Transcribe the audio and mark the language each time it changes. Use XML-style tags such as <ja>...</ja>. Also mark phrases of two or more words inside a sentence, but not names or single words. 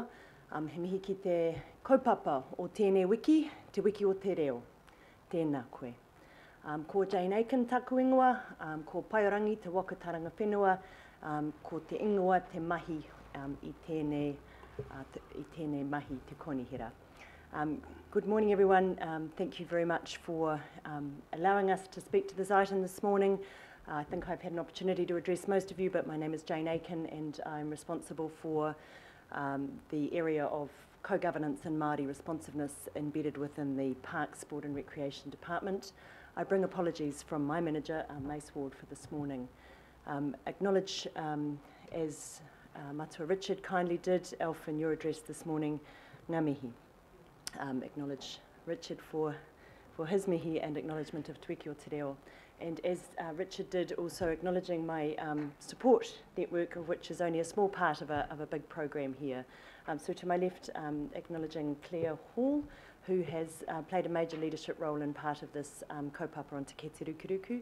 <mi>He mihi ki te kaupapa o tēnei wiki, te wiki o te reo. Tēnā koe. Ko Jane Aiken taku ingoa, ko Paiorangi te wakataranga whenua, ko te ingoa te mahi i tēnei mahi te konihira.</mi> <en>Good morning, everyone. Thank you very much for allowing us to speak to this item this morning. I think I've had an opportunity to address most of you, but my name is Jane Aiken, and I'm responsible for the area of co-governance and Māori responsiveness embedded within the Parks, Sport and Recreation Department. I bring apologies from my manager, Mace Ward, for this morning. Acknowledge, as Matua Richard kindly did, Alf, in your address this morning,</en> <mi>ngā mihi.</mi> <en>Acknowledge Richard for his mihi and acknowledgement of Te Wiki o Te Reo. And as Richard did, also acknowledging my support network, of which is only a small part of a big program here. So to my left, acknowledging Claire Hall, who has played a major leadership role in part of this kaupapa on Te Kete Rukuruku.</en>